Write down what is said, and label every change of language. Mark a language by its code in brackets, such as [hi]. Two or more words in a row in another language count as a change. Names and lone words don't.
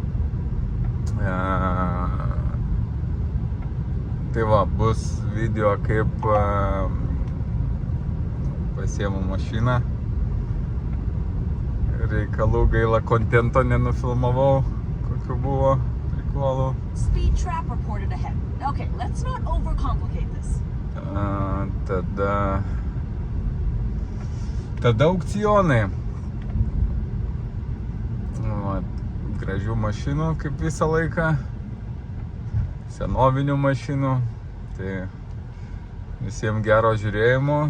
[lt] Tai va, bus video kaip pasiėmu mašiną. Reikalų gaila, kontento nenufilmavau, kokiu buvo prikolų. [en] Speed trap reported ahead. Okay, let's not overcomplicate this. [lt] Tada aukcionai. Gražių mašinų, kaip visą laiką. Senovinių mašinų. Tai visiems gero žiūrėjimo.